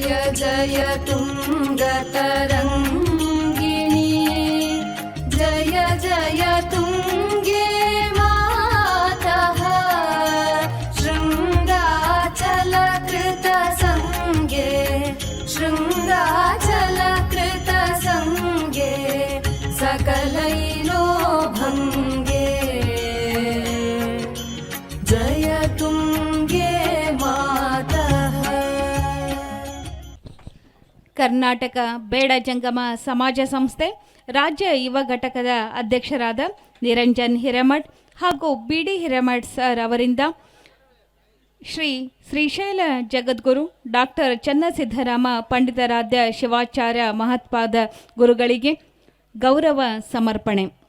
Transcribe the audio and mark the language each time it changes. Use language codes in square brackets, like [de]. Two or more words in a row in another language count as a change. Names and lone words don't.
[sa] जय तुङ्गतरङ्गिणी जय जय तुङ्गे मातः शृङ्गाचलकृतसङ्गे शृङ्गाचलकृतसङ्गे सकलैलो भङ्गे जय तुङ्गे मातः। [kn] ಕರ್ನಾಟಕ ಬೇಡ ಜಂಗಮ ಸಮಾಜ ಸಂಸ್ಥೆ ರಾಜ್ಯ ಯುವ ಘಟಕದ ಅಧ್ಯಕ್ಷರಾದ ನಿರಂಜನ್ ಹಿರೇಮಠ್ ಹಾಗೂ ಬಿ ಡಿ ಹಿರೇಮಠ್ ಸರ್ ಅವರಿಂದ ಶ್ರೀಶೈಲ ಜಗದ್ಗುರು ಡಾಕ್ಟರ್ ಚನ್ನಸಿದ್ದರಾಮ ಪಂಡಿತಾರಾಧ್ಯ ಶಿವಾಚಾರ್ಯ ಮಹತ್ಪಾದ ಗುರುಗಳಿಗೆ ಗೌರವ ಸಮರ್ಪಣೆ.